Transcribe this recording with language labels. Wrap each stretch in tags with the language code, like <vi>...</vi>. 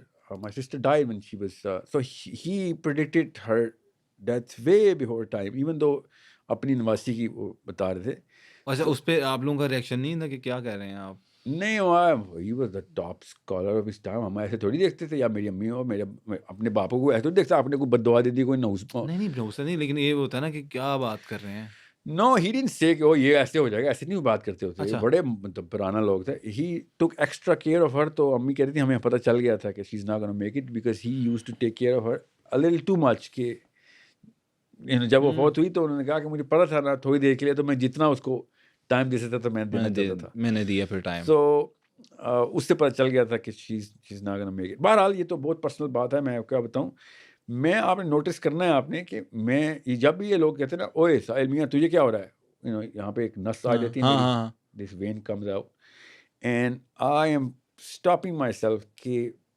<en>My sister died when she was so he predicted her death way before time, even though</en> <ur>اپنی نواسی کی وہ بتا رہے تھے. اچھا, اس پہ آپ لوگوں کا ریئیکشن نہیں تھا کہ کیا کہہ رہے ہیں آپ؟</ur> <en>نہیں, he was the top scholar of his time.</en> <ur>ہم ایسے تھوڑی دیکھتے تھے, یا میری امی ہو, میرے اپنے باپوں کو ایسے تھوڑی دیکھتا آپ نے کوئی بد دعا دے دی, کوئی نوز. نہیں بھروسہ نہیں, لیکن یہ ہوتا ہے نا کہ کیا بات کر رہے ہیں.</ur> <en>No, he didn't say</en> <ur>کہ وہ یہ ایسے ہو جائے گا, ایسے نہیں بات کرتے ہوتے, بڑے مطلب پرانا لوگ تھے.</ur> <en>He took extra care of her.</en> <ur>تو امی کہتی تھی ہمیں پتہ چل گیا تھا کہ</ur> <en>she's not gonna make it, because he used to take care of her a little too much.</en> <ur>کہ جب وہ فوت ہوئی تو انہوں نے کہا کہ مجھے پتا تھا نا تھوڑی دیر کے لیے, تو میں جتنا اس کو ٹائم دے سکتا تھا میں دینا چاہتا تھا, میں نے دیا پھر ٹائم. تو اس سے پتہ چل گیا تھا کہ</ur> <en>she's not gonna make it.</en> <ur>بہرحال یہ تو بہت پرسنل بات ہے, میں کیا بتاؤں. میں آپ نے نوٹس کرنا ہے آپ نے کہ میں جب بھی یہ لوگ کہتے ہیں نا, اوے ساحل میاں تجھے کیا ہو رہا ہے, یہاں پہ ایک نس آ جاتی ہے,</ur> <en>this when comes out, and I am stopping myself</en> <ur>کہ</ur>